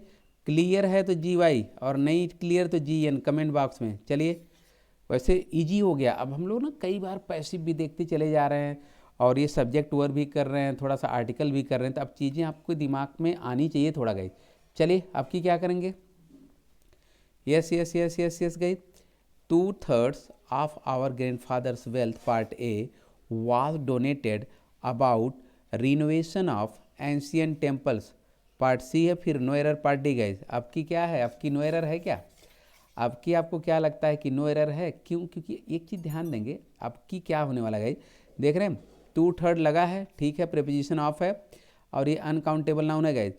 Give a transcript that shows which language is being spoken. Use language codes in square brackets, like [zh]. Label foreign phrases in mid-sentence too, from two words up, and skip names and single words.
[hi] क्लियर है तो GY, और नहीं क्लियर तो GN [en] comment box [hi] में। चलिए, वैसे इजी हो गया। अब हम लोग ना कई बार पैसिव भी देखते चले जा रहे हैं, और ये [en] subject verb [hi] भी कर रहे हैं, थोड़ा सा आर्टिकल भी कर रहे हैं, तो अब चीज़ें आपको दिमाग में आनी चाहिए थोड़ा गाइज। चलिए आपकी क्या करेंगे, [en] yes yes yes yes yes guys, 2/3 of our grandfather's wealth part A was donated about renovation of ancient temples. part C [hi] है, फिर [en] no error part D guys. [hi] आपकी क्या है, आपकी [en] no error [hi] है क्या? आपकी, आपको क्या लगता है कि [en] no error [hi] है? क्यों? क्योंकि एक चीज़ ध्यान देंगे, आपकी क्या होने वाला गाइज, देख रहे हैं 2/3 लगा है, ठीक है, [en] preposition of [hi] है, और ये [en] uncountable noun [hi] है गाइज।